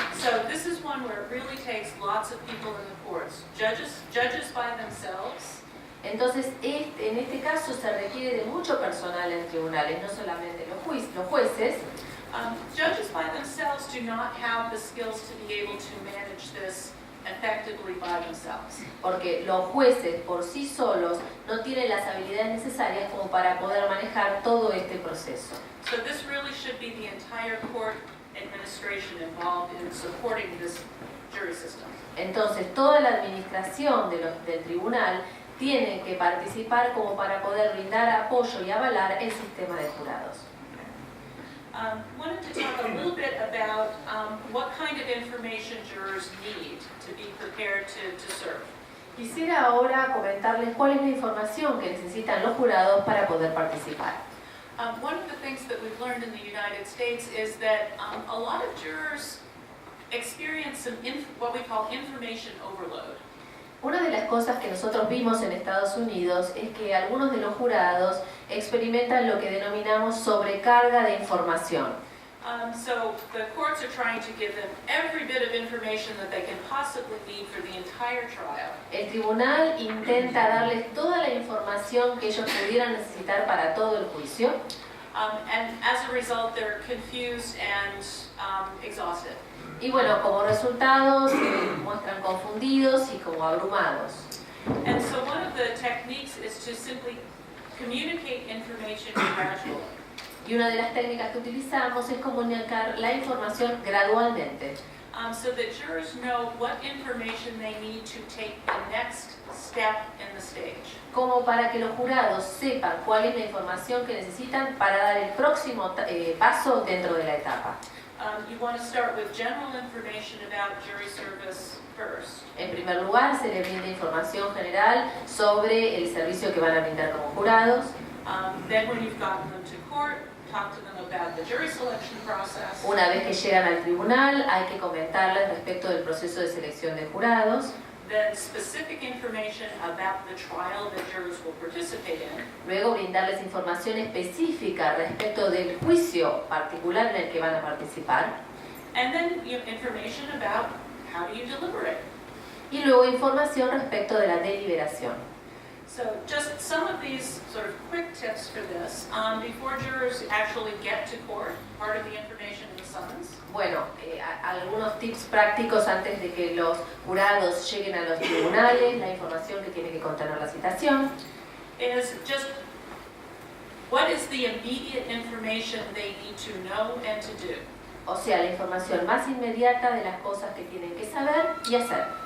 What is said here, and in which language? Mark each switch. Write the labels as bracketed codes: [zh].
[en] So this is one where it really takes lots of people in the courts. Judges by themselves. [es] Entonces, en este caso se requiere de mucho personal en tribunales, no solamente los jueces. [en] Judges by themselves do not have the skills to be able to manage this effectively by themselves. [es] Porque los jueces por sí solos no tienen las habilidades necesarias como para poder manejar todo este proceso. [en] So this really should be the entire court administration involved in supporting this jury system. [es] Entonces, toda la administración del tribunal tiene que participar como para poder brindar apoyo y avalar el sistema de jurados. [en] Wanted to talk a little bit about what kind of information jurors need to be prepared to serve. [es] Quisiera ahora comentarles cuál es la información que necesitan los jurados para poder participar. [en] One of the things that we've learned in the United States is that a lot of jurors experience some what we call information overload. [es] Una de las cosas que nosotros vimos en Estados Unidos es que algunos de los jurados experimentan lo que denominamos sobrecarga de información. [en] So the courts are trying to give them every bit of information that they can possibly need for the entire trial. [es] El tribunal intenta darles toda la información que ellos pudieran necesitar para todo el juicio. [en] And as a result, they're confused and exhausted. [es] Y bueno, como resultado se muestran confundidos y como abrumados. [en] And so one of the techniques is to simply communicate information gradually. [es] Y una de las técnicas que utilizamos es comunicar la información gradualmente. [en] So that jurors know what information they need to take the next step in the stage. [es] Como para que los jurados sepan cuál es la información que necesitan para dar el próximo paso dentro de la etapa. [en] You want to start with general information about jury service first. [es] En primer lugar, se les brinda información general sobre el servicio que van a brindar como jurados. [en] Then when you've gotten them to court, talk to them about the jury selection process. [es] Una vez que llegan al tribunal, hay que comentarles respecto del proceso de selección de jurados. [en] Then specific information about the trial that jurors will participate in. [es] Luego brindarles información específica respecto del juicio particular en el que van a participar. [en] And then information about how do you deliberate. [es] Y luego información respecto de la deliberación. [en] So just some of these sort of quick tips for this. Before jurors actually get to court, part of the information in the summons. [es] Bueno, algunos tips prácticos antes de que los jurados lleguen a los tribunales, la información que tiene que contener la citación. [en] Is just what is the immediate information they need to know and to do. [es] O sea, la información más inmediata de las cosas que tienen que saber y hacer.